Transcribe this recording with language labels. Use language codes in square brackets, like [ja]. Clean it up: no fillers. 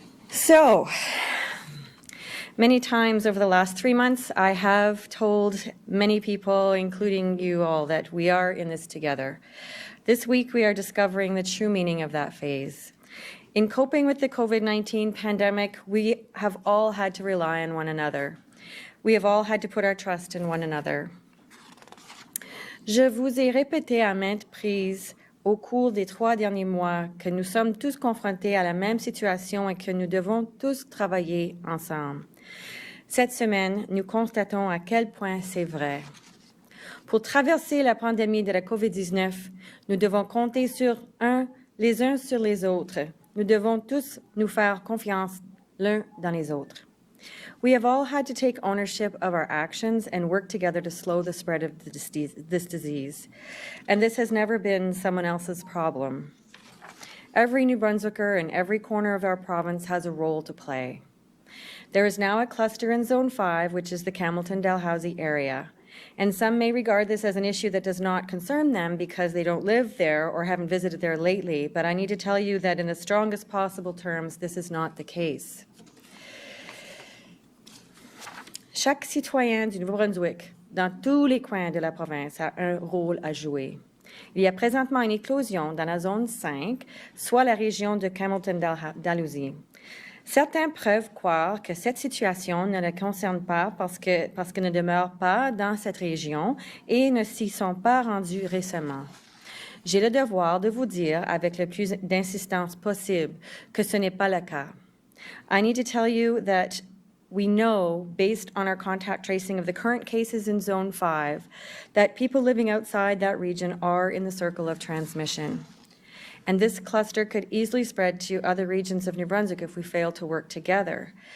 [en] So, many times over the last 3 months, I have told many people, including you all, that we are in this together. This week, we are discovering the true meaning of that phase. In coping with the COVID-19 pandemic, we have all had to rely on one another. We have all had to put our trust in one another. [fr] Je vous ai répété à maintes reprises au cours des 3 derniers mois que nous sommes tous confrontés à la même situation et que nous devons tous travailler ensemble. Cette semaine, nous constatons à quel point c'est vrai. Pour traverser la pandémie de la COVID-19, nous devons compter les uns sur les autres. Nous devons tous nous faire confiance l'un dans les autres. [en] We have all had to take ownership of our actions and work together to slow the spread of this disease. And this has never been someone else's problem. Every New Brunswicker in every corner of our province has a role to play. There is now a cluster in Zone 5, which is the Campbellton-Dalhousie area. And some may regard this as an issue that does not concern them because they don't live there or haven't visited there lately. But I need to tell you that in the strongest possible terms, this is not the case. [fr] Chaque citoyen du Nouveau-Brunswick, dans tous les coins de la province, a un rôle à jouer. Il y a présentement une éclosion dans la zone 5, soit la région de Campbellton-Dalhousie. Certains peuvent croire que cette situation ne les concerne pas parce qu'ils ne demeurent pas dans cette région et ne s'y sont pas rendus récemment. J'ai le devoir de vous dire avec le plus d'insistance possible que ce n'est pas le cas. [en] I need to tell you that we know, based on our contact tracing of the current cases in Zone 5, that people living outside that region are in the circle of transmission. And this cluster could easily spread to other regions of New Brunswick if we fail to work together.